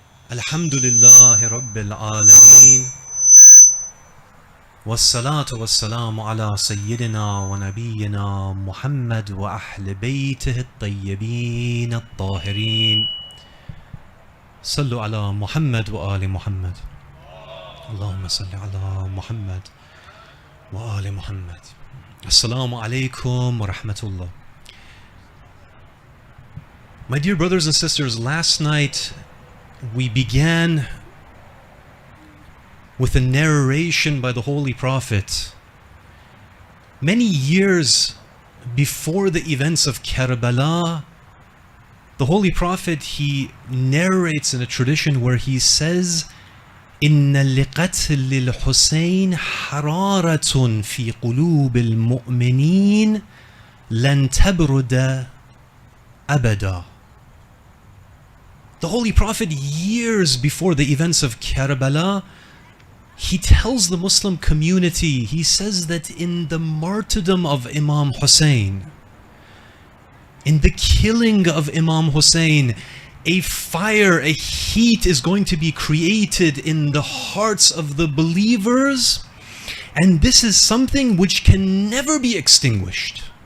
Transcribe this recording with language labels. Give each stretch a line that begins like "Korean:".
Arabic: الحمد لله رب العالمين، والصلاة والسلام على سيدنا ونبينا محمد وأهل بيته الطيبين الطاهرين. صلوا على محمد وآل محمد. اللهم صل على محمد وآل محمد. السلام عليكم ورحمة الله.
English: My dear brothers and sisters, last night we began with a narration by the Holy Prophet many years before the events of Karbala. The Holy Prophet, he narrates in a tradition where he says,
Arabic: إن لقتل الحسين حرارة في قلوب المؤمنين لن تبرد أبدا.
English: The Holy Prophet, years before the events of Karbala, he tells the Muslim community, he says that in the martyrdom of Imam Hussein, in the killing of Imam Hussein, a fire, a heat is going to be created in the hearts of the believers, and this is something which can never be extinguished.